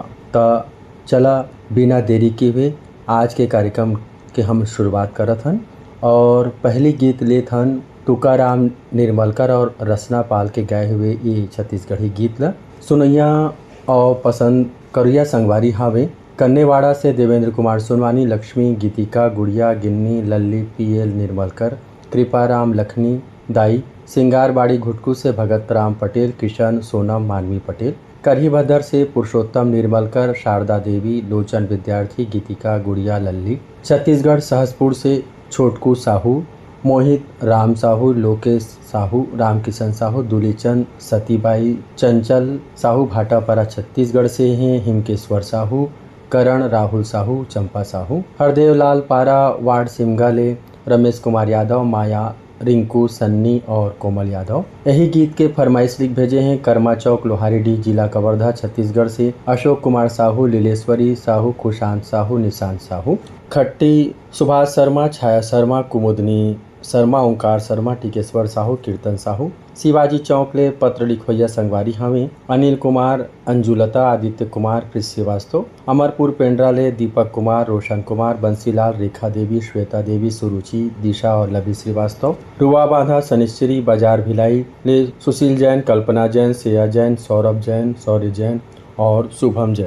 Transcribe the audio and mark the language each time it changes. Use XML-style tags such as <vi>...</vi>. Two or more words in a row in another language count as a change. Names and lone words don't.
<hne>त चला बिना देरी के हुए आज के कार्यक्रम के हम शुरुआत करत हन और पहली गीत लेत हन तुकाराम निर्मलकर और रचना पाल के गाए हुए ये छत्तीसगढ़ी गीत ला सुनैया और पसंद करिया संगवारी हावे। कन्नेवाड़ा से देवेंद्र कुमार सोनवानी, लक्ष्मी, गीतिका, गुड़िया, गिन्नी, लल्ली, पीएल निर्मलकर, कृपाराम लखनी दाई, सिंगारबाड़ी घुटकू से भगत राम पटेल, किशन, सोनम, मानवी पटेल, करहीभद्र से पुरुषोत्तम निर्मलकर, शारदा देवी, लोचन विद्यार्थी, गीतिका, गुड़िया, लल्ली, छत्तीसगढ़ सहसपुर से छोटकू साहू, मोहित राम साहू, लोकेश साहू, रामकिशन साहू, दुलीचंद, सतीबाई, चंचल साहू भाटापारा छत्तीसगढ़ से हैं, हिमकेश्वर साहू, करण, राहुल साहू, चंपा साहू, हरदेव लाल पारा वार्ड सिमगाले, रमेश कुमार यादव, माया, रिंकू, सन्नी और कोमल यादव। यही गीत के फरमाइश लिख भेजे हैं कर्मा चौक, लोहारीडीह, जिला कवर्धा, छत्तीसगढ़ से अशोक कुमार साहू, लीलेश्वरी साहू, खुशांत साहू, निशांत साहू, खट्टी, सुभाष शर्मा, छाया शर्मा, कुमुदनी शर्मा, ओंकार शर्मा, टिकेश्वर साहू, कीर्तन साहू, शिवाजी चौक ले पत्र लिखवैया संगवारी हमें अनिल कुमार, अंजुलता, आदित्य कुमार, कृष श्रीवास्तव, अमरपुर पेंड्रा ले दीपक कुमार, रोशन कुमार, बंसीलाल, रेखा देवी, श्वेता देवी, सुरुचि, दिशा और लवी श्रीवास्तव, रुआ बांधा, शनिश्चरी, बाजार भिलाई ले सुशील जैन, कल्पना जैन, श्रेया जैन, सौरभ जैन, शौर्य जैन और शुभम जैन।</hne>